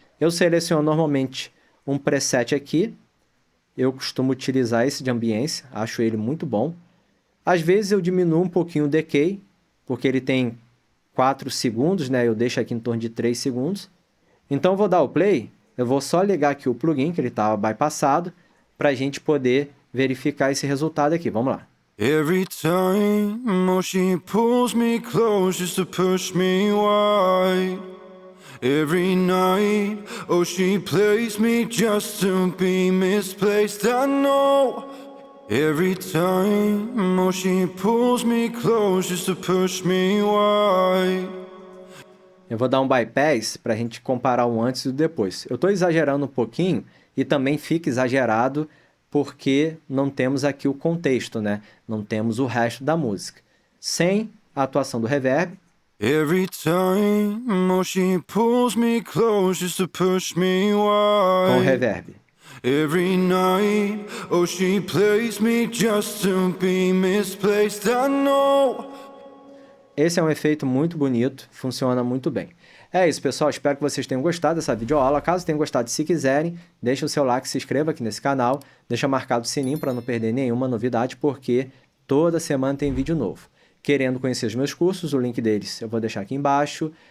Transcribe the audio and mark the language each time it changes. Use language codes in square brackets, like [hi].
[pt] Eu seleciono normalmente um preset aqui. Eu costumo utilizar esse de ambiência, acho ele muito bom. Às vezes eu diminuo um pouquinho o decay, porque ele tem 4 segundos, né? Eu deixo aqui em torno de 3 segundos. Então eu vou dar o play, eu vou só ligar aqui o plugin, que ele estava bypassado, para a gente poder verificar esse resultado aqui. Vamos lá. [en] Every time, oh, she pulls me close just to push me wide. Every night, oh, she plays me just to be misplaced. I know. Every time, oh, she pulls me close just to push me wide. [pt] Eu vou dar um bypass para a gente comparar o antes e o depois. Eu estou exagerando um pouquinho e também fica exagerado porque não temos aqui o contexto, né? Não temos o resto da música. Sem a atuação do reverb. [en] Every time, oh, she pulls me close just to push me wide. [pt] Com reverb. [en] Every night, oh, she plays me just to be misplaced. I know. [pt] Esse é um efeito muito bonito, funciona muito bem. É isso, pessoal. Espero que vocês tenham gostado dessa videoaula. Caso tenham gostado, se quiserem, deixa o seu like, se inscreva aqui nesse canal, deixa marcado o sininho para não perder nenhuma novidade, porque toda semana tem vídeo novo. Querendo conhecer os meus cursos, o link deles eu vou deixar aqui embaixo.